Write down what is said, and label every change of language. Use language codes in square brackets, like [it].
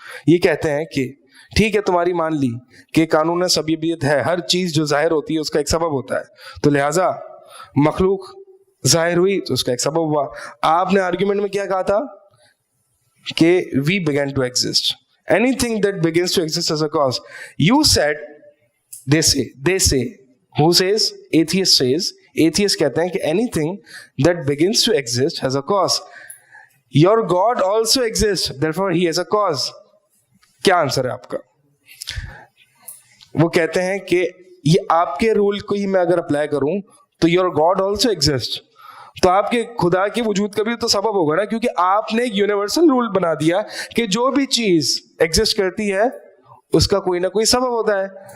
[ur] یہ کہتے ہیں کہ ٹھیک ہے تمہاری مان لی کہ قانون سببیت ہے, ہر چیز جو ظاہر ہوتی ہے اس کا ایک سبب ہوتا ہے, تو لہٰذا مخلوق ظاہر ہوئی تو اس کا ایک سبب ہوا. آپ نے آرگیومنٹ میں کیا کہا تھا کہ [en] we began to exist. Anything that begins to exist as a cause. You said, they say, who says? Atheist says. Atheist [ur] کہتے ہیں کہ [en] anything that begins to exist has a cause. Your God also exists, therefore he has a cause. [ur] کیا answer ہے آپ کا؟ وہ کہتے ہیں کہ یہ آپ کے رول کو ہی میں اگر اپلائی کروں تو [en] your God also exists, [ur] تو آپ کے خدا کے وجود کا بھی تو سبب ہوگا نا, کیونکہ آپ نے ایک یونیورسل رول بنا دیا کہ جو بھی چیز ایگزسٹ کرتی ہے اس کا کوئی نہ کوئی سبب ہوتا ہے.